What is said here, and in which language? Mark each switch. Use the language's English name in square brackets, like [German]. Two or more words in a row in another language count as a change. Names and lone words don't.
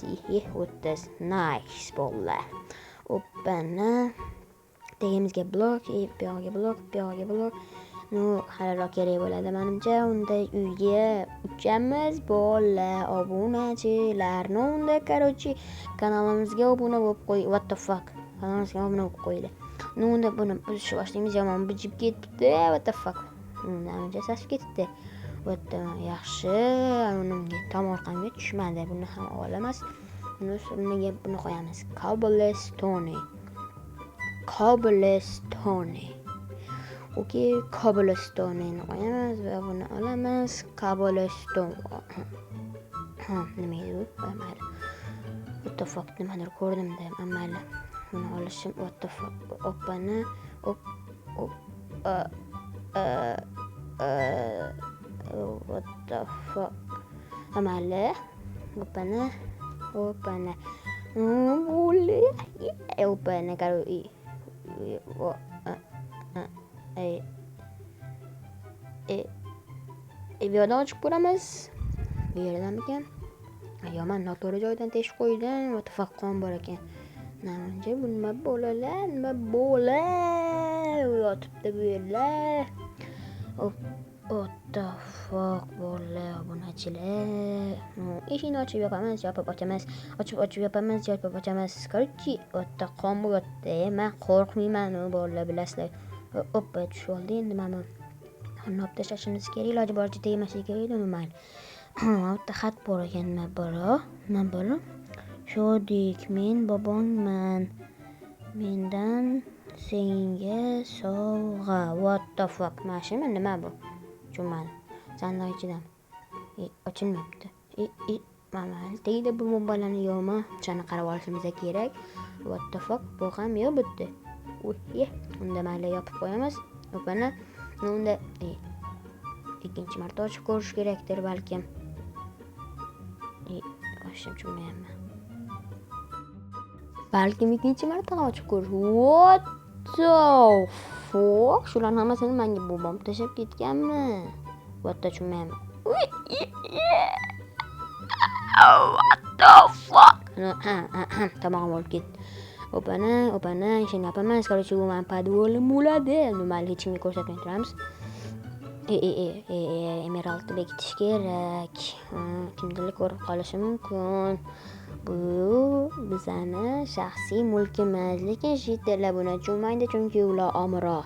[Uzbek] 30. Nice bo'ldi. Oppana. Tegimizga blok, bu yog'iga blok. Haliroq kerak bo'ladi menimcha. Unda uyga uchamiz bolalar, obunachilar. Unda короче kanalimizga obuna bo'lib qo'y. [English] What the fuck? [Uzbek] Kanalimizga obuna bo'lib qo'ydi. Unda buni buzishni boshlaymiz. Yomon bujib ketibdi. [English] What the fuck? [Uzbek] Menimcha sasib ketibdi. Yaxshi, unimga tom orqamga tushmadi. Buni ham olamas. Buni o'rniga buni qo'yamiz. Cobblestone. Okey, cobblestone'ni qo'yamiz va buni olamiz. Cobblestone. Nima edi? Mayli. [English] What the fuck? [Uzbek] Nimadir ko'rdimda, mayli. Buni olishim [English] what the fuck? Oppani. What the fuck? [Uzbek] Mayli. Oppani. Oppani karo. Bu yerdan ochib ko'ramiz. Bu yerdan ekan. Men noto'g'ri joydan teshib qo'ydim. [English] What the fuck [Uzbek] qon bor ekan. Menimcha bu nima bo'lalar? Yotibdi bu yerlar. [English] What the fuck [Uzbek] bo'ldi obunachilar. Eshikni ochib yopamiz, ochib yopamiz. Короче, o'tda qon bo'lyapti. Men qo'rqmayman, bolalar bilasizlar. Oppa tushib oldi. Endi mana buni olib tashlashimiz kerak. Iloji boricha tegmasligi kerak, mayli. O'tda xat bor ekan, nima bor? Shodik, men bobongman. Mendan senga sovg'a. [English] What the fuck? [Uzbek] Mashina nima bu? Tushunmadim. Sandiq ichidan. Ochilmayapti. Mana tegdi bu bombalarni yo'qmi? Chani qarab olishimiz kerak. [English] What the fuck? [Uzbek] Bu ham yo'q bitdi. Unda mayli yopib qo'yamiz. O'pana. Unda ikkinchi marta ochib ko'rish kerakdir balkim. Tushunmayapman. Balkim ikkinchi marta ochib ko'rish. [English] What the fuck? [Uzbek] Shularning hammasini menga bobom tashlab ketganmi? [English] What the [Uzbek] tushunmayapman. [English] What the fuck? [Uzbek] Tamam olib ketdi. O'pana, ishini yopaman. Короче, bu men podvolim bo'ladi. Mayli, hech kimga ko'rsatmay turamiz. Emeraldni bekitish kerak. Kimdirlik ko'rib qolishi mumkin. Bu bizani shaxsiy mulkimiz, lekin shitlar buni tushunmaydi chunki ular omro.